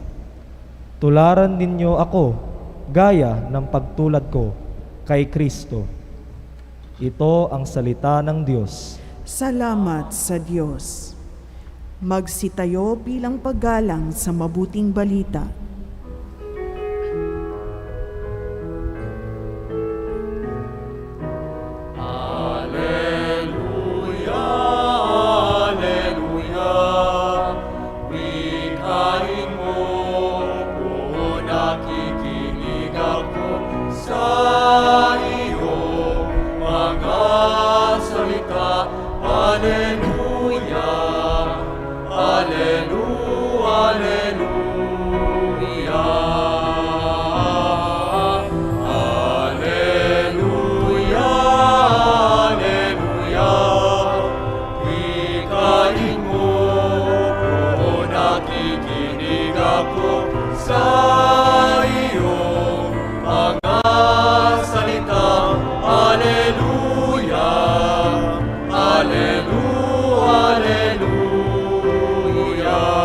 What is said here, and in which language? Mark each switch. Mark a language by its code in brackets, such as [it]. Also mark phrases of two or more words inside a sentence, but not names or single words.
[tl] Tularan ninyo ako gaya ng pagtulad ko kay Kristo. Ito ang salita ng Diyos. Salamat sa Diyos. Magsitayo bilang paggalang sa mabuting balita. [la] Alleluia, alleluia. [tl] Bighain mo kung nakikinig ako sa iyong mga salita. [la] Alleluia, alleluia, alleluia. Alleluia, alleluia. [tl] Bighain mo kung nakikinig ako sa iyong mga salita. [la] Alleluia, alleluia, alleluia.